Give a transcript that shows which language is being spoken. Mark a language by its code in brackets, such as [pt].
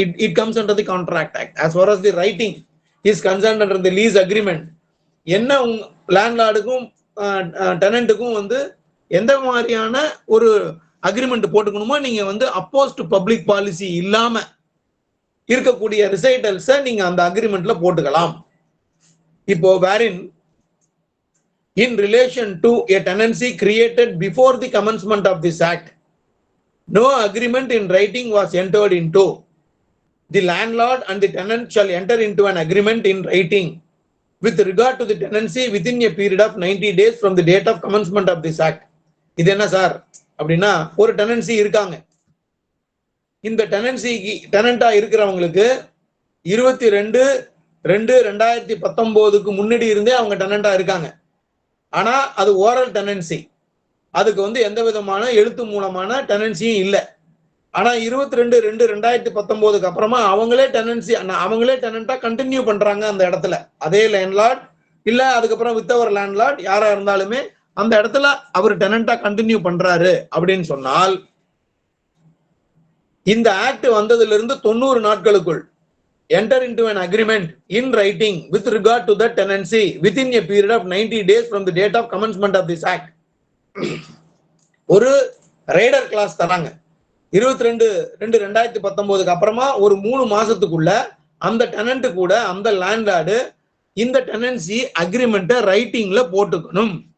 [en] It comes under the contract act. as far as the writing is concerned under the lease agreement, [ta] என்ன லேண்ட்லார்டுக்கும் டெனண்ட்டுக்கும் எந்த மாதிரியான ஒரு agreement போட்டுக்கணுமோ நீங்க அப்போஸ் to public policy இல்லாம இருக்கக்கூடிய ரிசைட்டல்ஸை நீங்க அந்த அக்ரிமெண்ட்ல போட்டுக்கலாம். இப்போ [en] wherein in relation to a tenancy created before the commencement of this act, no agreement in writing was entered into. The landlord and the tenant shall enter into an agreement in writing with regard to the tenancy within a period of 90 days from the date of commencement of this act. [ta] இது என்ன sir அப்படின்னா, ஒரு tenancy இருக்காங்க. இந்த டெனன்சிக்கு டெனண்டா இருக்கிறவங்களுக்கு 22/2/2019 முன்னாடி இருந்தே அவங்க டெனண்டா இருக்காங்க. ஆனா அது ஓரல் டெனன்சி, அதுக்கு எந்த விதமான எழுத்து மூலமான டெனன்சியும் இல்லை. ஆனா 22/2/2019 அப்புறமா அவங்களே டெனண்டா கண்டினியூ பண்றாங்க அந்த இடத்துல. அதே லேண்ட்லார்ட் இல்ல அதுக்கப்புறம் வித்தவர் லேண்ட்லார்ட் யாரா இருந்தாலுமே அந்த இடத்துல அவர் டெனண்டா கண்டினியூ பண்றாரு அப்படின்னு சொன்னால், இந்த ஆக்ட் வந்ததுல இருந்து 90 நாட்களுக்குள் [en] enter into an agreement in writing with regard to the tenancy within a period of 90 days from the date of commencement of this act. [ta] ஒரு ரைடர் கிளாஸ் தராங்க. 22/2/2019 அப்புறமா ஒரு 3 மாசத்துக்குள்ள அந்த டெனண்ட் கூட அந்த லேண்ட்லார்டு இந்த டெனன்சி அக்ரிமெண்ட்டை ரைட்டிங்ல போட்டுக்கணும்.